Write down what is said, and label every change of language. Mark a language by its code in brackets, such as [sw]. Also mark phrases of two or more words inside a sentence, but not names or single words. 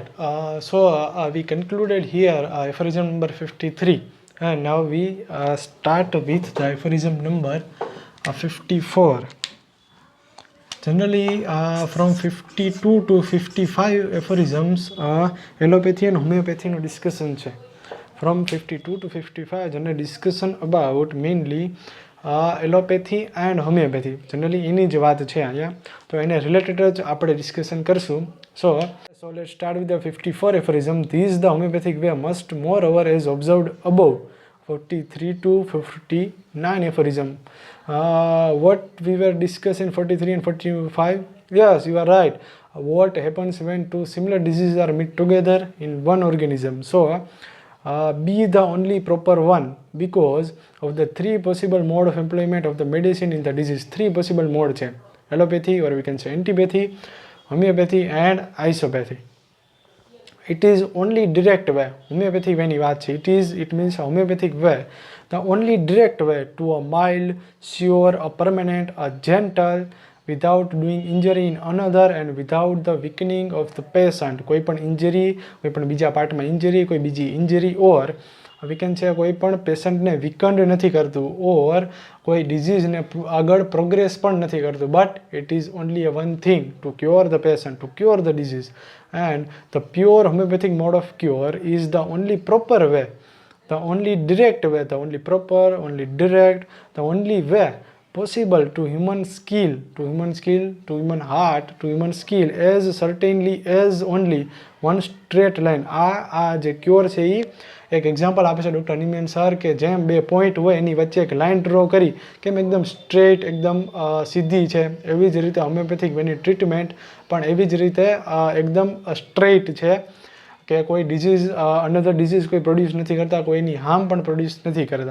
[en] We concluded here aphorism number 53, and now we start with the aphorism number 54. Generally, from 52 to 55 aphorisms, allopathy and homeopathy no discussion છે. From 52 to 55, general discussion about mainly allopathy and homeopathy generally [gu] એની જ વાત છે અહીંયા, તો એને રિલેટેડ જ આપણે ડિસ્કશન કરશું. [en] So let start with the 54 aphorism. This the homeopathic way must moreover as observed above 43 to 59 aphorism. What we were discussing 43 and 45? Yes, you are right. What happens when two similar diseases are met together in one organism? So, be the only proper one because of the three possible mode of employment of the medicine in the disease. Three possible mode છે. Allopathy, or we can say antipathy, homeopathy and isopathy. It is only direct way. Homeopathy when you watch it means homeopathic way. The only direct way to a mild, sure, a permanent, a gentle, without doing injury in another and without the weakening of the patient. [gu] કોઈ પણ injury, કોઈ પણ બીજા પાર્ટમાં injury, કોઈ બીજી injury, [en] or we can say [gu] કોઈ પણ પેશન્ટને weakened નથી કરતું, or કોઈ ડિઝીઝને આગળ પ્રોગ્રેસ પણ નથી કરતું, [en] but it is only a one thing to cure the patient, to cure the disease. And the pure homeopathic mode of cure is the only proper way, the only direct way, the only proper, only direct, the only way possible to human skill, to human heart, to human skill, as certainly as only one straight line. [gu] આ જે ક્યોર છે એ એક એક્ઝામ્પલ આપે છે ડૉક્ટર નિમેન સર કે જેમ બે પોઈન્ટ હોય એની વચ્ચે એક [en] line draw [gu] કરી કેમ એકદમ સ્ટ્રેટ એકદમ સીધી છે, એવી જ રીતે હોમિયોપેથિક વેની ટ્રીટમેન્ટ પણ એવી જ રીતે એકદમ સ્ટ્રેટ છે કે કોઈ [en] disease another disease [gu] કોઈ પ્રોડ્યુસ નથી કરતા, કોઈની હાર્મ પણ પ્રોડ્યુસ નથી કરતા.